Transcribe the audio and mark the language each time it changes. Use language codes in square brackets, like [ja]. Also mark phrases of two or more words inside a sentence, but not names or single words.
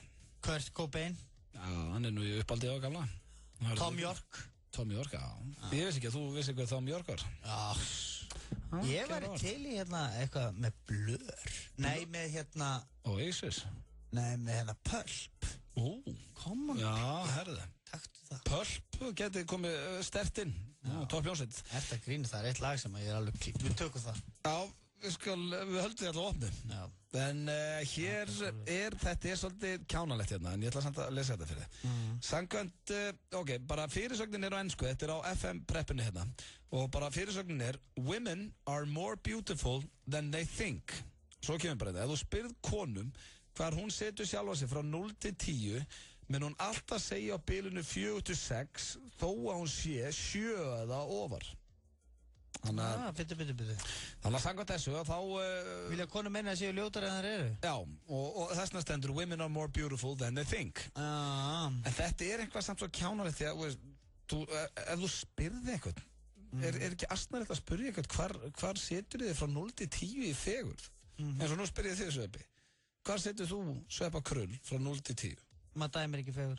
[is] Kurt Cobain. Já, hann er nú í uppaldi á gamla. Tom York. Tom York, já. Ég vissi ekki að þú vissi hvað Tom York var. Já. Ég væri til í eitthvað með Blur. Nei, með Oasis. Nei, með Pulp. [en] Come on. [is] Já, herðu. Takktu það. Pulp geti komið sterkt inn. Topp hljómsveit. Þetta grín, það er eitt lag sem ég er alveg klíkt. Við tökum það. Já, við höldum því alltaf opnu. Já. En hér þetta er svolítið kjánalegt hérna, en ég ætla samt að lesa þetta fyrir þið. Samkvæmt, bara fyrirsögnin á ensku, þetta er á FM preppinu hérna, og bara fyrirsögnin [en] Women are more beautiful than they think. [is] Svo kemur bara þetta, ef þú spyrð konum hvar hún setur sjálfa sig frá 0 til 10, menn hún alltaf segja á bilinu 4 til 6, þó að hún sé 7 eða ofar. Bitti. Þannig að samkvæmt þessu að þá vilja konur meina að séu ljótar en þær eru? Já, og þessna stendur [en] Women are more beautiful than they think. [is] En þetta er eitthvað samt svo kjánalegt því að ef þú spyrði eitthvað er ekki astnarlegt að spyrja eitthvað hvar setur þið frá 0 til 10 í fegurð? En svo nú spyr ég þig, Sveppi, hvar setur þú Sveppa Krull frá 0 til 10? Maður dæmir ekki fegurð.